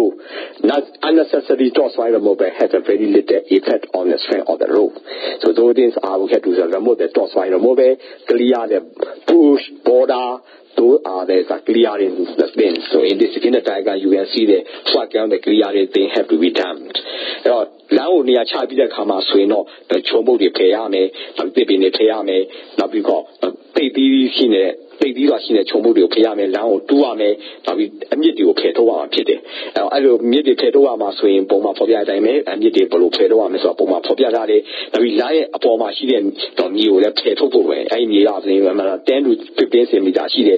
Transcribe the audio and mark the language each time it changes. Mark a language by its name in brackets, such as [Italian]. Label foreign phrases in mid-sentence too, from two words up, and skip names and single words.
[English] Not unnecessary topsoil removal has a very little effect on the strength of the road. So those things we have to remove the topsoil removal, clear the bush, border. Those are the clearing the things. So in the diagram you can see the what kind of clearing thing have to be done. [Burmese] လမ်းကိုနေရာချပြီးတဲ့အခါမှာဆိုရင်တော့ချုံပုတ်တွေဖယ်ရမယ်နောက်တစ်ပင်တွေဖယ်ရမယ်နောက်ပြီးတော့တိတ်ပြီးရှိနေတဲ့ချုံပုတ်တွေကိုဖယ်ရမယ်လမ်းကိုတူးရမယ်နောက်ပြီးအမြစ်တွေကိုဖယ်ထုတ်ရမှာဖြစ်တယ်အဲ့လိုမြစ်တွေဖယ်ထုတ်ရမှာဆိုရင် ပုံမှန်ဖော်ပြတဲ့အတိုင်းပဲအမြစ်တွေဘယ်လိုဖယ်ထုတ်ရမလဲဆိုတော့ပုံမှန်ဖော်ပြထားတယ်နောက်ပြီးလမ်းရဲ့အပေါ်မှာရှိတဲ့မြေကိုလည်းဖယ်ထုတ်ဖို့ပဲအဲ့ဒီမြေကဆိုရင်10 to 15 cm ရှိတယ်